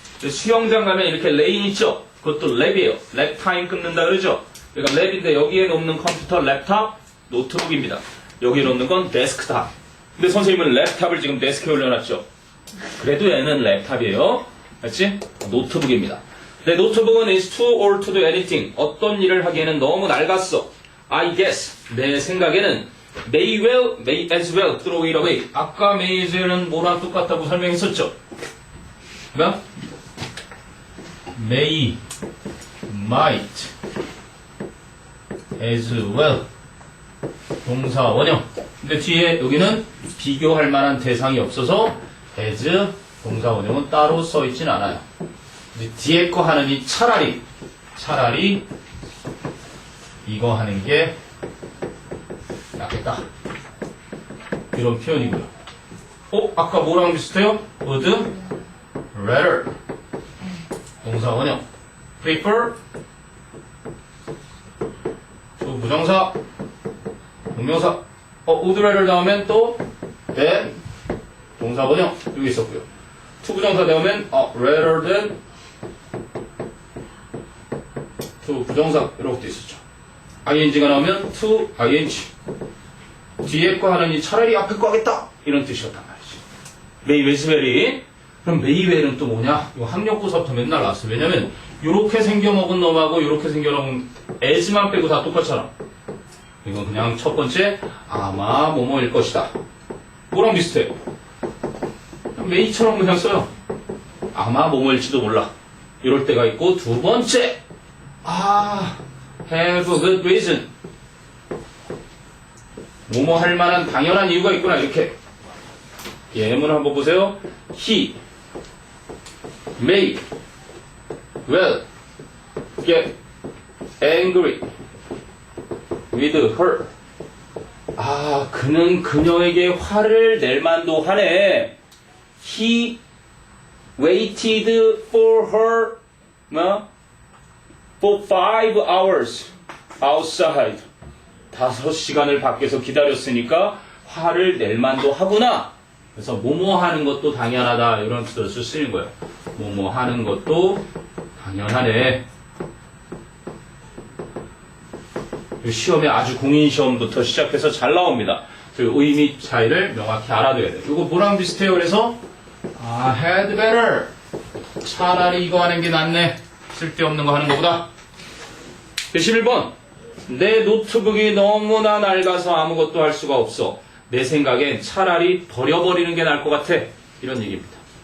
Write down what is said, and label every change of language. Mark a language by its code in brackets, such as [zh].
[ko] 수영장 가면 이렇게 레인 있죠? 그것도 랩이에요. 랩 타임 끊는다 그러죠? 그러니까 랩인데 여기에 놓는 컴퓨터, 랩탑, 노트북입니다. 여기에 놓는 건 데스크탑. 근데 선생님은 랩탑을 지금 데스크에 올려놨죠? 그래도 얘는 랩탑이에요. 맞지? 노트북입니다. 내 노트북은 [en] is too old to do anything. [ko] 어떤 일을 하기에는 너무 낡았어. [en] I guess. [ko] 내 생각에는 [en] may well, may as well throw it away. [ko] 아까 may as well은 뭐랑 똑같다고 설명했었죠? 그러니까 may, might, as well. 동사 원형. 근데 뒤에 여기는 비교할 만한 대상이 없어서 as 동사 원형은 따로 써 있진 않아요. 근데 뒤에 거 하는 이 차라리 이거 하는 게 낫겠다. 이런 표현이고요. 아까 뭐랑 비슷해요? would, rather. 동사 원형. prefer. 부정사. 동명사. would rather 나오면 또 than. 동사 원형. 여기 있었고요. to 부정사 나오면 rather than. to 부정사. 이렇게 있었죠. ing가 나오면 to ing. 뒤에 거 하는 이 차라리 앞에 거 하겠다. 이런 뜻이었단 말이지. may as well이. 그럼 may well은 또 뭐냐? 이거 학력고사부터 맨날 나왔어. 왜냐면 요렇게 생겨먹은 놈하고 요렇게 생겨먹은 as만 빼고 다 똑같잖아. 이건 그냥 첫 번째 아마 뭐뭐일 것이다. 뭐랑 비슷해? may처럼 그냥 써요. 아마 뭐뭐일지도 몰라. 이럴 때가 있고 두 번째 have a good reason. 뭐뭐 할 만한 당연한 이유가 있구나. 이렇게 예문 한번 보세요. [en] He may well get angry with her. [ko] 그는 그녀에게 화를 낼 만도 하네. [en] He waited for her for 5 hours outside. [ko] 5시간을 밖에서 기다렸으니까 화를 낼 만도 하구나. 그래서 뭐뭐 하는 것도 당연하다. 이런 뜻으로 쓰이는 거예요. 뭐뭐 하는 것도 당연하네. 시험에 아주 공인시험부터 시작해서 잘 나옵니다. 그 의미 차이를 명확히 알아둬야 돼요. 이거 뭐랑 비슷해요? 그래서 had better. 차라리 이거 하는 게 낫네. 쓸데없는 거 하는 것보다. 11번. 내 노트북이 너무나 낡아서 아무것도 할 수가 없어. 내 생각엔 차라리 버려버리는 게 나을 것 같아. 이런 얘기입니다.